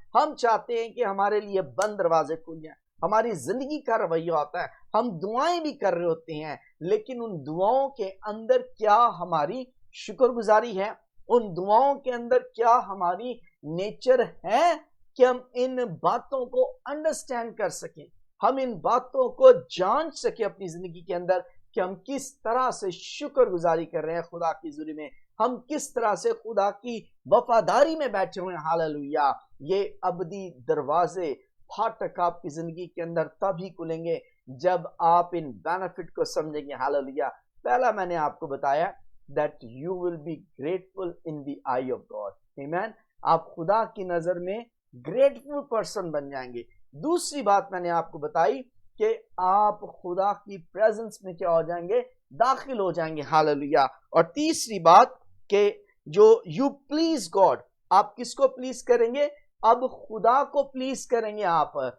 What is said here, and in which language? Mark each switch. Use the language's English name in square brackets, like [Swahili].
[Urdu] ہم چاہتے ہیں کہ ہمارے لیے بند دروازے کھل جائیں. ہماری زندگی کا رویہ ہوتا ہے, ہم دعائیں بھی کر رہے ہوتے ہیں, لیکن ان دعاؤں کے اندر کیا ہماری شکر گزاری ہے؟ ان دعاؤں کے اندر کیا ہماری نیچر ہے کہ ہم ان باتوں کو انڈرسٹینڈ کر سکیں, ہم ان باتوں کو جان سکیں اپنی زندگی کے اندر کہ ہم کس طرح سے شکر گزاری کر رہے ہیں خدا کی حضوری میں, ہم کس طرح سے خدا کی وفاداری میں بیٹھے ہوئے ہیں. ہاللویا. یہ ابدی دروازے پھاٹک آپ کی زندگی کے اندر تب ہی کھلیں گے جب آپ ان بینیفٹ کو سمجھیں گے. ہاللویا. پہلا میں نے آپ کو بتایا [English] that you will be grateful in the eye of God. Amen. [Urdu] آپ خدا کی نظر میں grateful person بن جائیں گے. دوسری بات میں نے آپ کو بتائی کہ آپ خدا کی پریزنس میں کیا ہو جائیں گے؟ داخل ہو جائیں گے. ہاللویا. اور تیسری بات کہ جو [English] you please God, [Urdu] آپ کس کو پلیز کریں گے؟ اب خدا کو پلیز کریں گے آپ.